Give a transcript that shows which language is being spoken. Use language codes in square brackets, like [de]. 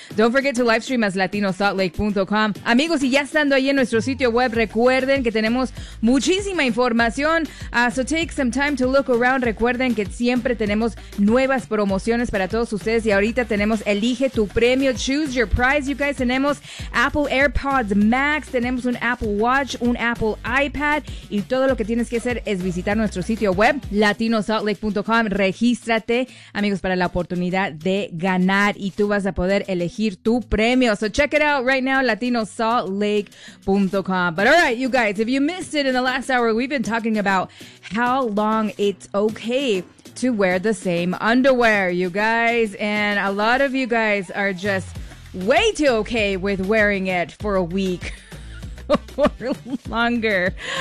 [en] Don't forget to live stream as latinosaltlake.com. [es] Amigos, y ya estando ahí en nuestro sitio web, recuerden que tenemos muchísima información. [en] So take some time to look around. [es] Recuerden que siempre tenemos nuevas promociones para todos ustedes. Y ahorita tenemos Elige tu Premio, [en] Choose Your Prize. You guys, [es] tenemos Apple AirPods Max, tenemos un Apple Watch, un Apple iPad, y todo lo que tienes que hacer es visitar nuestro sitio web, latinosaltlake.com. Regístrate, amigos, para la oportunidad de ganar, y tú vas a poder elegir tu premio. [en] So check it out right now, latinosaltlake.com. But all right, you guys, if you missed it in the last hour, we've been talking about how long it's okay to wear the same underwear, you guys, and a lot of you guys are just way too okay with wearing it for a week or longer.